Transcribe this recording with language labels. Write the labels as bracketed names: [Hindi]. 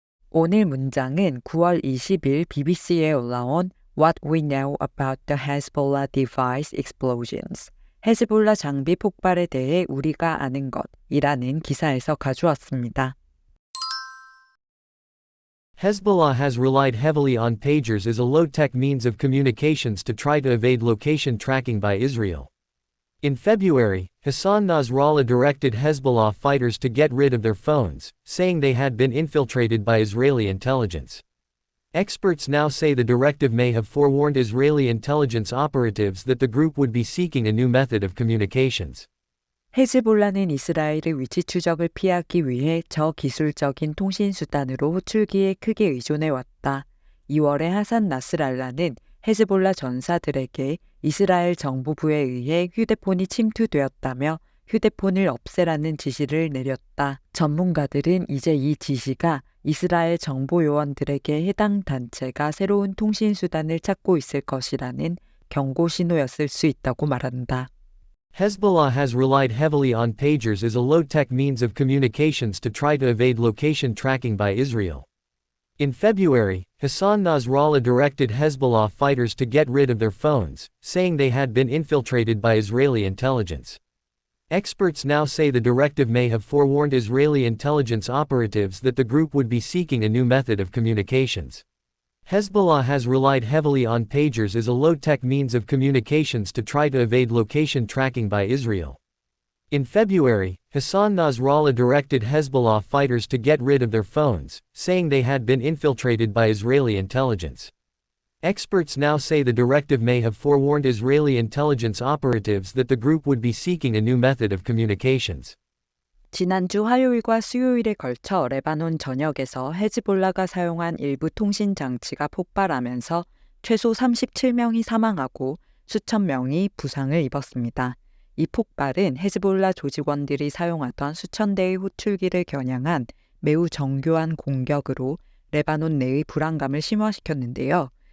[Korean] 오늘 문장은 9월 20일 BBC에 올라온 [English] What We Know About the Hezbollah Device Explosions, [Korean] 헤즈볼라 장비 폭발에 대해 우리가 아는 것이라는 기사에서 가져왔습니다. [English] Hezbollah has relied heavily on pagers as a low-tech means of communications to try to evade location tracking by Israel. In February, Hassan Nasrallah directed Hezbollah fighters to get rid of their phones, saying they had been infiltrated by Israeli intelligence. Experts now say the directive may have forewarned Israeli intelligence operatives that the group would be seeking a new method of communications. [Korean] 헤즈볼라는 이스라엘의 위치 추적을 피하기 위해 저기술적인 통신수단으로 호출기에 크게 의존해왔다. 2월에 하산 나스랄라는 헤즈볼라 전사들에게 이스라엘 정부부에 의해 휴대폰이 침투되었다며 휴대폰을 없애라는 지시를 내렸다. 전문가들은 이제 이 지시가 이스라엘 정보요원들에게 해당 단체가 새로운 통신수단을 찾고 있을 것이라는 경고 신호였을 수 있다고 말한다. [English] Hezbollah has relied heavily on pagers as a low-tech means of communications to try to evade location tracking by Israel. In February, Hassan Nasrallah directed Hezbollah fighters to get rid of their phones, saying they had been infiltrated by Israeli intelligence. Experts now say the directive may have forewarned Israeli intelligence operatives that the group would be seeking a new method of communications. Hezbollah has relied heavily on pagers as a low-tech means of communications to try to evade location tracking by Israel. In February, Hassan Nasrallah directed Hezbollah fighters to get rid of their phones, saying they had been infiltrated by Israeli intelligence. Experts now say the directive may have forewarned Israeli intelligence operatives that the group would be seeking a new method of communications. [Korean] 지난주 화요일과 수요일에 걸쳐 레바논 전역에서 헤즈볼라가 사용한 일부 통신 장치가 폭발하면서 최소 37명이 사망하고 수천 명이 부상을 입었습니다. 이 폭발은 헤즈볼라 조직원들이 사용하던 수천 대의 호출기를 겨냥한 매우 정교한 공격으로 레바논 내의 불안감을 심화시켰는데요.